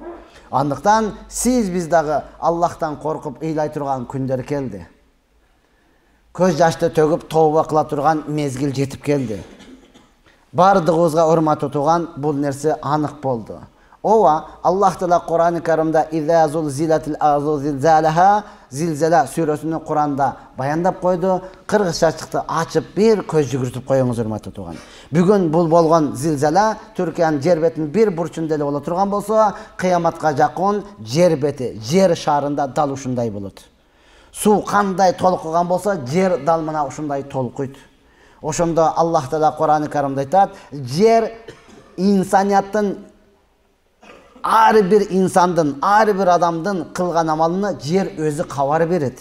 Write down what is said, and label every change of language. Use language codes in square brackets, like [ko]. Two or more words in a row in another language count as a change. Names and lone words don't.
[ky] Андыктан сиз биз дагы Аллахтан коркуп ыйлай турган күндөр келди. Көз жашты төгүп тооба кыла турган мезгил жетип келди. Бардыгыбызга, урматтуу тууган, бул нерсе анык болду. Ооба, Аллах Таала Кур'ан-ы Каримде [ar] «إذا زلزلت الأرض زلزالها» [ky] Zilzala surasını Kur'anda bayandap koydu. Kırgızça çıktı, açıp bir köz жүгүртүп коюңуз урматтуу тууган. Бүгүн бул болгон зилзала Түркиянын жер бетинин bir бурчунда эле боло турган болсо, кыяматка жакын жер бети, жер шарында дал ушундай болот. Суу кандай толкуган болсо, жер дал мына ушундай толкуйт. Ошондо Аллах Таала Кур'ан-ы Каримде айтат, жер инсанияттын ар бир инсандын, ар бир адамдын кылган амалына жер өзү кабар берет.